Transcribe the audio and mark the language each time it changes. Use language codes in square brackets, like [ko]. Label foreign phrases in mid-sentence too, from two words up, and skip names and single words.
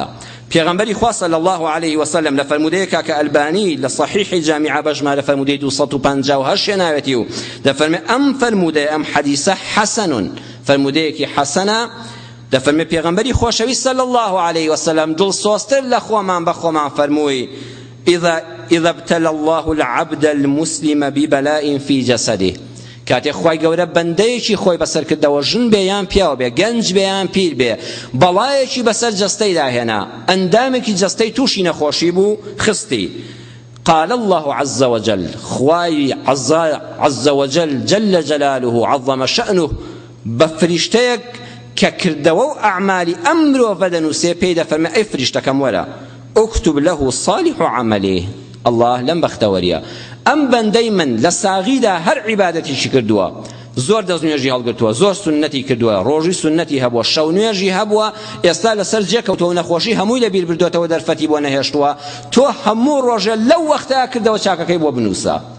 [ckb] پێغەمبەری خوا [ar] صلی الله عليه وسلم [ckb] لە فەرمودەیەکە کە ئەلبانی لە صحیحی جامیعە بە ژمارە فەرمودەی 258 هێناوێتی و دەفەرمێ ئەم فەرمودەیە ئەم حەدیسە حەسەنون فەرمودەیەکی حەسەنە. دەفەرمێ پێغەمبەری خۆشەویست [ar] صلی الله عليه وسلم [ckb] دڵسۆزتر لە خۆمان بە خۆمان فەرمووی [ar] إذا ابتلى الله العبد المسلم ببلاء في جسده. [ckb] کاتێک خوای گەورە بەندەیەکی خۆی بەسەر کردەوە ژن بێ یان پیاو بێ گەنج بێ یان پیر بێ بەڵایەکی بەسەر جەستەی داهێنا ئەندامێکی جەستەی تووشی نەخۆشی بوو خستی. [ar] قال الله عز وجل [ckb] خوای [ar] عز وجل جل جلاله عظم شأنه [ckb] بفرشتەیەک کە کردەوە و ئەعمالی ئەم مرۆڤە دەنووسێ پێی دەفەرمێ ئەی فریشتەکەم وەرە [ar] اكتب له صالح عمله. [ckb] الله لەم بەختەوەریە ئەم بەندەی من لە ساغیدا هەر عیبادەتیشی کردووە زۆر دەستنوێژی هەڵگرتووە زۆر سنەتی کردووە ڕۆژی سنەتی هەبووە شەو نوێژی هەبووە ئێستا لەسەر جێکەوتەوە نەخۆشی هەمووی لەبیر بردوێتەوە دەرفەتی بۆ نەهێشتووە تۆ هەموو ڕۆژە لەو وەختەیە کردەوە چاکەکەی بۆ بنووسە.